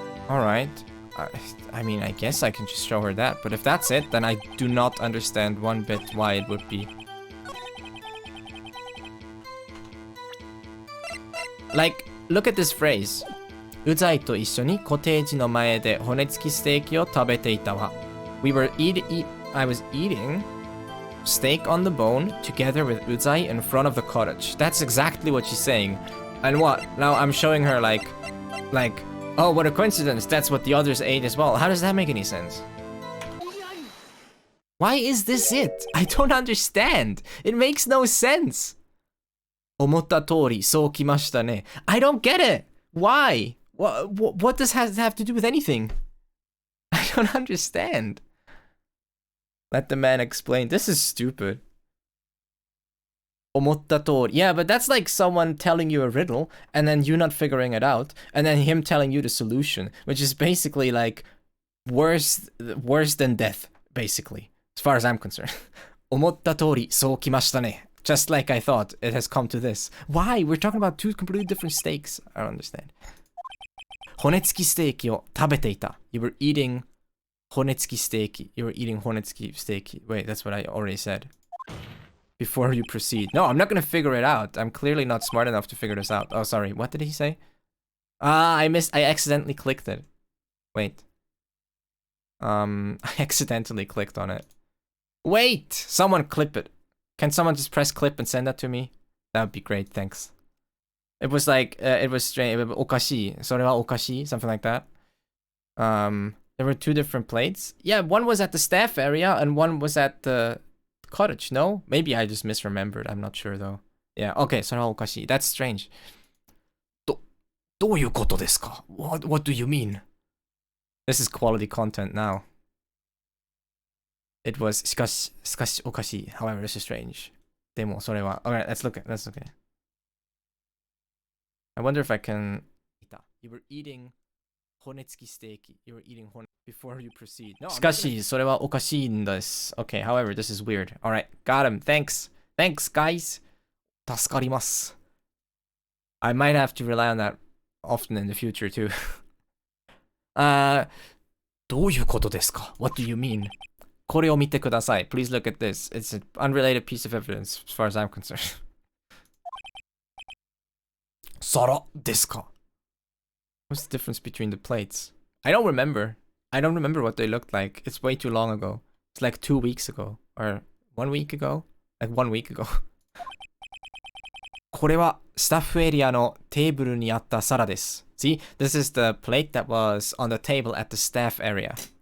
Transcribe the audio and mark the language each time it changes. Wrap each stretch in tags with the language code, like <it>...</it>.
<en>Alright. I mean, I guess I can just show her that, but if that's it, then I do not understand one bit why it would be. Like, look at this phrase.</en> <ja>うざいと一緒にコテージの前で骨付きステーキを食べていたわ。</ja> <en>I was eating steak on the bone together with Uzai in front of the cottage. That's exactly what she's saying. And what? Now I'm showing her like, oh, what a coincidence. That's what the others ate as well. How does that make any sense? Why is this it? I don't understand. It makes no sense.</en> <ja>思った通り、そうきましたね.</ja> <en>I don't get it. Why? What does that have to do with anything? I don't understand. Let the man explain. This is stupid.</en> <ja>思った通り.</ja> <en>Yeah, but that's like someone telling you a riddle and then you not figuring it out and then him telling you the solution, which is basically like worse than death, basically, as far as I'm concerned.</en> <ja>思った通り、そうきましたね.</ja> <en>Just like I thought, it has come to this. Why? We're talking about two completely different steaks. I don't understand.</en> <ja>骨付きステーキを食べていた.</ja> <en>You were eating 骨付きステーキ. You were eating 骨付きステーキ. Wait, that's what I already said. Before you proceed. No, I'm not gonna figure it out. I'm clearly not smart enough to figure this out. Oh, sorry. What did he say? I accidentally clicked it. Wait. I accidentally clicked on it. Wait! Someone clip it. Can someone just press clip and send that to me? That would be great, thanks. It was like, it was strange.</en> <ja>おかしい.それはおかしい?</ja> <en>Something like that. There were two different plates. Yeah, one was at the staff area and one was at the cottage, no? Maybe I just misremembered. I'm not sure though. Yeah, okay,</en> <ja>それはおかしい.</ja> <en>That's strange.</en> <ja>どういうことですか?</ja> <en>What do you mean? This is quality content now. It was</en> <ja>しかしおかしい.</ja> <en>However, this is strange.</en> <ja>でもそれは.</ja> <en>Alright, let's look at it. I wonder if I can. You were eating 骨付きステーキ. You were eating 骨 before you proceed.</en> <ja>No, しかしそれはおかしいんです.</ja> <en>Okay, however, this is weird. Alright, got him. Thanks, guys.</en> <ja>助かります.</ja> <en>I might have to rely on that often in the future too.</en> <ja>どういうことですか?</ja> <en>What do you mean?</en> <ja>これを見てください.</ja> <en>Please look at this. It's an unrelated piece of evidence as far as I'm concerned.</en> <ja>皿ですか?</ja> <en>What's the difference between the plates? I don't remember. I don't remember what they looked like. It's way too long ago. It's like 2 weeks ago. Or 1 week ago? Like 1 week ago.</en> <ja>これはスタッフエリアのテーブルにあった皿です.</ja> <en>See, this is the plate that was on the table at the staff area.</en>